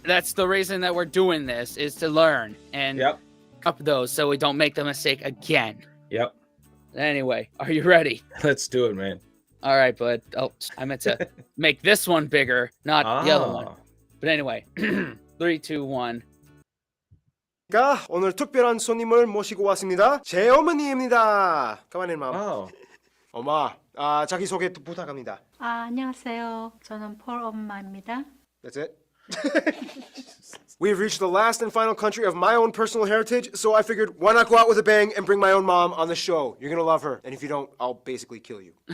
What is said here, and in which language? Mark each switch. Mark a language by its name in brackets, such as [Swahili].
[English] That's the reason that we're doing this, is to learn and up those so we don't make the mistake again. Yep. Anyway, are you ready? Let's do it, man. All right, bud. Oh, I meant to make this one bigger, not the other one. But anyway, 3, 2, 1. [Korean] 오늘 특별한 손님을 모시고 왔습니다. 제 어머니입니다. [English] Come on in, mom. [Korean] 엄마, 자기 소개 부탁합니다. 안녕하세요. 저는 폴 엄마입니다. [English] That's it? We've reached the last and final country of my own personal heritage, so I figured why not go out with a bang and bring my own mom on the show. You're gonna love her, and if you don't, I'll basically kill you.